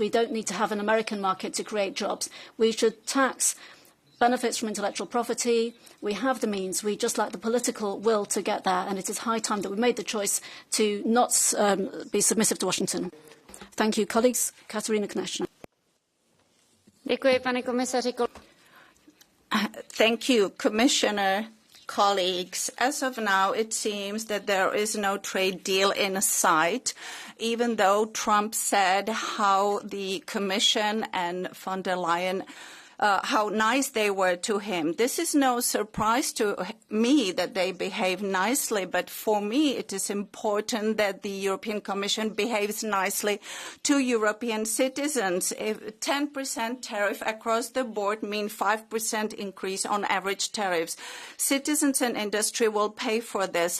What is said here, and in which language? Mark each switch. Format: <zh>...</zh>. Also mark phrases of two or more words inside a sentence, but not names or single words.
<en>We don't need to have an American market to create jobs. We should tax benefits from intellectual property. We have the means. We just lack the political will to get there, and it is high time that we made the choice to not be submissive to Washington. Thank you, colleagues. Katarina Konečná.</en> <cs>Děkuji, pane komisaři.</cs> <en>Thank you, Commissioner. Colleagues, as of now, it seems that there is no trade deal in sight, even though Trump said how the Commission and von der Leyen how nice they were to him. This is no surprise to me that they behave nicely, but for me it is important that the European Commission behaves nicely to European citizens. If 10% tariff across the board means 5% increase on average tariffs, citizens and industry will pay for this.</en>